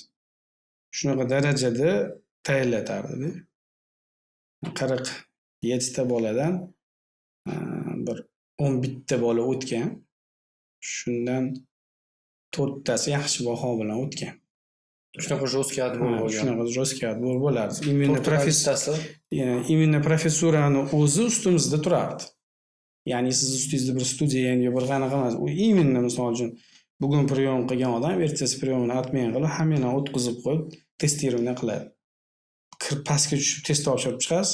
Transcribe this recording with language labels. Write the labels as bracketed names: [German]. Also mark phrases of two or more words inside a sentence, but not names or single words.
[Uzbek] Shunaqa darajada tayyorlatardi. 47 ta boladan bir 11 ta bola o'tgan. Shundan 4 tasi yaxshi baho bilan o'tgan. Shunaqa [Russian] жесткий отбор [Uzbek] bo'lgan. Shunaqa [Russian] жесткий отбор [Uzbek] bo'lardi. Именно professorani o'zi ustimizda turardi. Ya'ni siz ustingizda bir student yo bir qanaqa emas. U именно misol uchun bugun priyom qilgan odam ertasi priyomini atmagan qilib, hammani o'tkazib qo'yib, testirovni qiladi. Pastga tushib test topshirib chiqasiz.